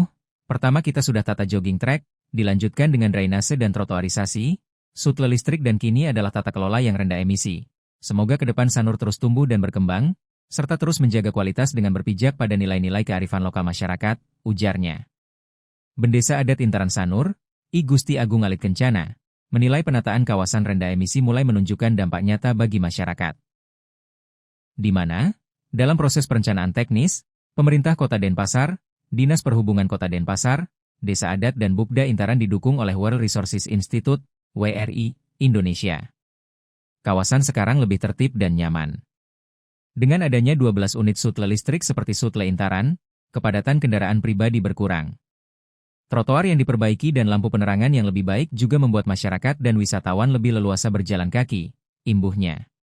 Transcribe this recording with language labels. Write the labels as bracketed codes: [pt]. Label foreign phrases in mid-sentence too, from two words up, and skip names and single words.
[id] Pertama kita sudah tata [en] jogging track, [id] dilanjutkan dengan drainase dan trotoarisasi, sutle listrik dan kini adalah tata kelola yang rendah emisi. Semoga ke depan Sanur terus tumbuh dan berkembang, serta terus menjaga kualitas dengan berpijak pada nilai-nilai kearifan lokal masyarakat, ujarnya. Bendesa Adat Intaran Sanur, I Gusti Agung Alit Kencana, menilai penataan kawasan rendah emisi mulai menunjukkan dampak nyata bagi masyarakat. Di mana, dalam proses perencanaan teknis, pemerintah Kota Denpasar, Dinas Perhubungan Kota Denpasar, Desa Adat dan Bupda Intaran didukung oleh World Resources Institute, WRI, Indonesia. Kawasan sekarang lebih tertib dan nyaman. Dengan adanya 12 unit sutle listrik seperti Sutle Intaran, kepadatan kendaraan pribadi berkurang. Trotoar yang diperbaiki dan lampu penerangan yang lebih baik juga membuat masyarakat dan wisatawan lebih leluasa berjalan kaki, imbuhnya.